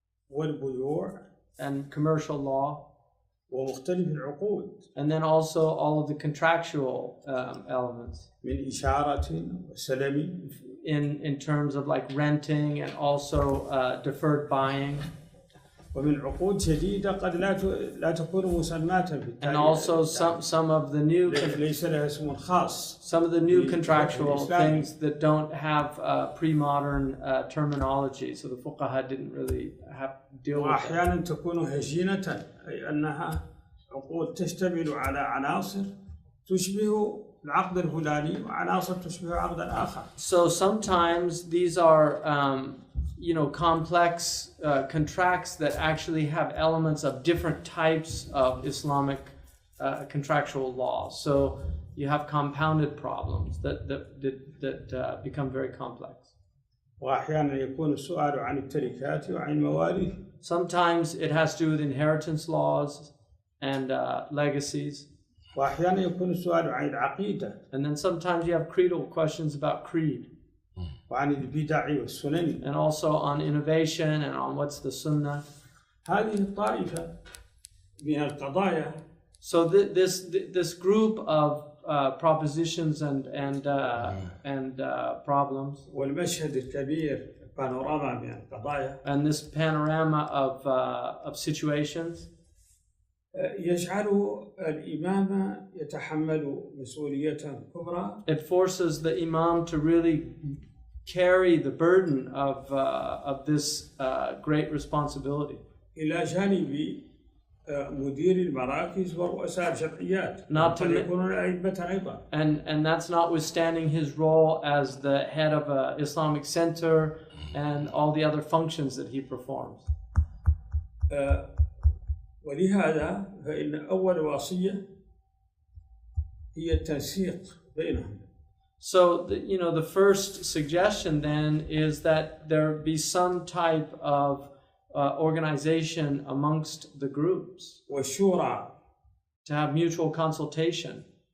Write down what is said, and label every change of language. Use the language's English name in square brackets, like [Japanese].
[Arabic] والبيوع. [English] And commercial law. [Arabic] ومختلف العقود. [English] And then also all of the contractual elements. [Arabic] من إشارة وسلم. [English] In terms of like renting and also deferred buying. [Arabic] ومن عقود جديدة قد لا تكون مسماة في التاريخ. [English] And also some of the new [Arabic] ليس لها اسم خاص. [English] Some of the new contractual things that don't have pre-modern terminology, so the fuqaha didn't really have to deal with it. [Arabic] وأحيانا تكون هجينة أي أنها عقود تشتمل على عناصر تشبه العقد الفلاني وعناصر تشبه عقدا آخر. [English] So sometimes these are complex contracts that actually have elements of different types of Islamic contractual laws. So you have compounded problems that become very complex. [Arabic] وأحيانا يكون السؤال عن التركات وعن المواريث. [English] Sometimes it has to do with inheritance laws and legacies. [Arabic] وأحيانا يكون السؤال عن العقيدة. [English] And then sometimes you have creedal questions about creed. [Arabic] وعن البدع والسنن. [English] And also on innovation and on what's the sunnah. [Arabic] هذه الطائفة من القضايا. [English] So this group of propositions and problems. [Arabic] والمشهد الكبير بانوراما من القضايا. [English] And this panorama of situations. [Arabic] يجعل الإمام يتحمل مسؤولية كبرى. [English] It forces the imam to really carry the burden of this great responsibility. [Arabic] إلى جانب مدير المراكز ورؤساء الجمعيات. يكونون أئمة أيضا. [English] And that's notwithstanding his role as the head of an Islamic center and all the other functions that he performs. [Arabic] ولهذا فإن أول وصية هي التنسيق بينهم. [English] So the first suggestion then is that there be some type of organization amongst the groups. [Arabic] والشورى. [English] To have mutual consultation.